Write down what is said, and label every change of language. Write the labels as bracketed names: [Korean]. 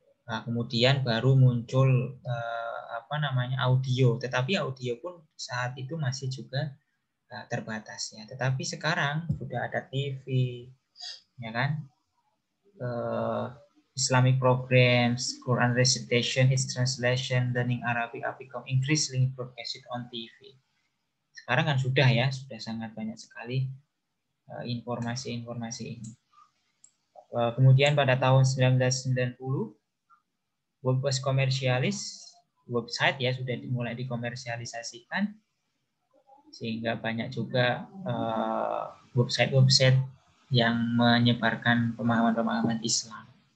[Indonesian] Nah, kemudian baru muncul audio, tetapi audio pun saat itu masih juga terbatas ya. Tetapi sekarang sudah ada TV, ya kan? [English] Islamic programs, Quran recitation, its translation, learning Arabic become increasingly broadcasted on TV. [Indonesian] Sekarang kan sudah sangat banyak sekali informasi-informasi ini. Kemudian pada tahun 1990, WordPress komersialis, website ya sudah mulai dikomersialisasikan, sehingga banyak juga website-website yang menyebarkan pemahaman-pemahaman Islam.